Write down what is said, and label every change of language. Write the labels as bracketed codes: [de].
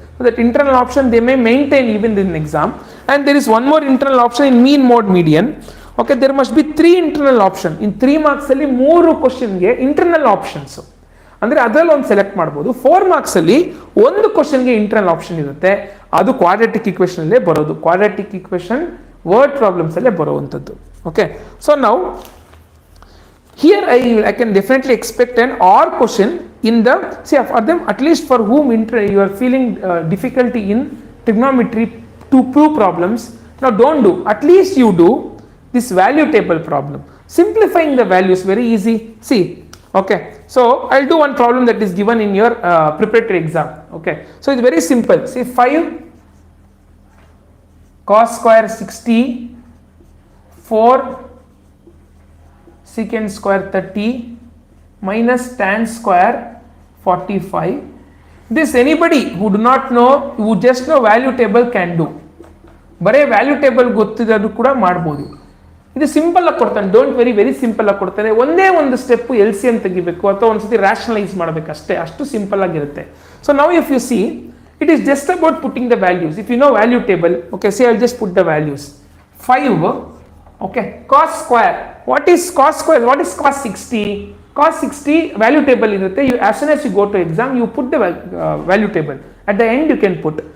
[en] So that internal option they may maintain even in exam. And there is one more internal option in mean, mode, median. Okay, there must be 3 internal option. In 3 marks ಅಲ್ಲಿ 3 question ಗೆ internal options. [kn] ಅಂದರೆ ಅದರಲ್ಲಿ ಒಂದು select ಮಾಡ್ಬೋದು. 4 marks ಅಲ್ಲಿ ಒಂದು ಕ್ವಶನ್ಗೆ internal option ಇರುತ್ತೆ, ಅದು ಕ್ವಾಡ್ರಾಟಿಕ್ ಈಕ್ವೇಷನ್ ಅಲ್ಲೇ ಬರೋದು. ಕ್ವಾಡ್ರಾಟಿಕ್ ಈಕ್ವೇಷನ್ ವರ್ಡ್ ಪ್ರಾಬ್ಲಮ್ಸ್ ಅಲ್ಲೇ ಬರುವಂಥದ್ದು. ಓಕೆ, ಸೊ ನಾವು [en] Here I can definitely expect an or question in the, see for them at least for whom you are feeling difficulty in trigonometry to prove problems. Now don't do, at least you do this value table problem, simplifying the values, very easy. See, okay, so I'll do one problem that is given in your preparatory exam. Okay, so it's very simple. See, 5 cos square 60, 4 secant square 30 minus tan square 45. This anybody who do not know, who just know value table can do. [kn] ಬರೇ value table ಗೊತ್ತಿರೋದು ಕೂಡ ಮಾಡ್ಬೋದು. ಇದು simple ಆಗಿ ಕೊಡ್ತಾನೆ, [en] don't worry, [kn] very simple ಆಗಿ ಕೊಡ್ತಾನೆ. ಒಂದೇ ಒಂದು ಸ್ಟೆಪ್ LCM ತೆಗಿಬೇಕು ಅಥವಾ ಒಂದ್ಸತಿ ರ್ಯಾಷನಲೈಸ್ ಮಾಡಬೇಕು ಅಷ್ಟೇ, ಅಷ್ಟು ಸಿಂಪಲ್ ಆಗಿರುತ್ತೆ. [en] So now if you see, it is just about putting the values. If you know value table, okay, say I'll just put the values. 5, okay, cos square. What is cos square? What is cos 60? Cos 60 value table [kn] irutte. [en] You, as soon as you go to exam, you put the value table. At the end you can put.